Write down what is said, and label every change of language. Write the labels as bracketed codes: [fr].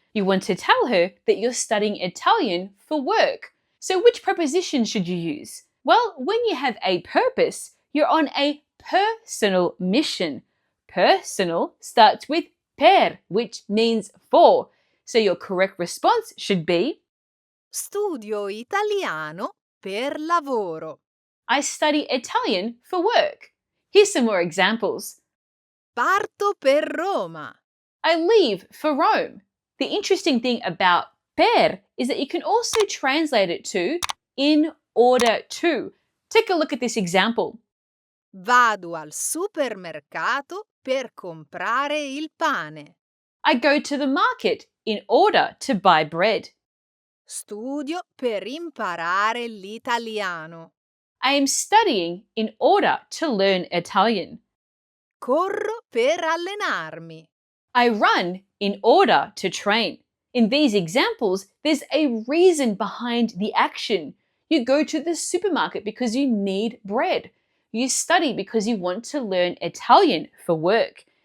[en] You want to tell her that you're studying Italian for work. So which preposition should you use? Well, when you have a purpose, you're on a personal mission. Personal starts with per, which means for. So your correct response should be, [it] Studio italiano per lavoro. [en] I study Italian for work. Here's some more examples. [it] Parto per Roma. [en] I leave for Rome. The interesting thing about per is that you can also translate it to in order to. Take a look at this example. [it] Vado al supermercato per comprare il pane. [en] I go to the market in order to buy bread. [it] Studio per imparare l'italiano. [en] I am studying in order to learn Italian. [it] Corro per allenarmi. [en] I run in order to train. In these examples, there's a reason behind the action. You go to the supermarket because you need bread. You study because you want to learn Italian for work.